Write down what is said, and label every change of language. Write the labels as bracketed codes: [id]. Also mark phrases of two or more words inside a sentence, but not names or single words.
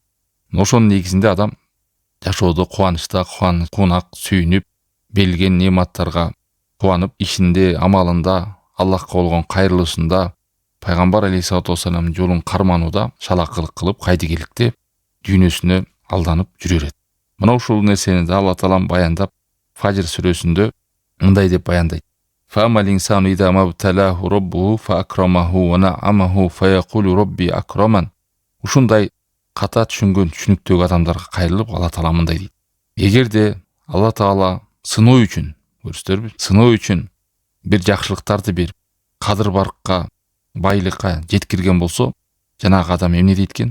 [ky] Ошонун негизинде адам жашоодо кубанычта, кунак, сүйүнүп, берилген нематтарга кубанып, ишинде, амалында, Аллахка болгон кайрылышында, Пайгамбар алейхиссалату вассаламдын жолун карманууда шалакылык кылып, кайдыгерликте дүйнөсүнө алданып жүрө берет. Мына ушул нерсени да Алла Таалам баяндап, Фажр сүрөсүндө мындай деп баяндайт. [ar] فَأَمَّا الْإِنسَانُ إِذَا مَا ابْتَلَاهُ رَبُّهُ فَأَكْرَمَهُ وَنَعَّمَهُ فَيَقُولُ رَبِّي أَكْرَمَنِ. [ky] Ушундай ката түшүнгөн түшүнүктөгү адамдарга кайрылып Алла Таала мындай дейт. Эгерде Алла Таала сыноо үчүн, көрүсүздарбы? Сыноо үчүн бир жакшылыктарды берип, кадыр баркка, байлыкка жеткирген болсо, жанагы адам эмне дейт экен?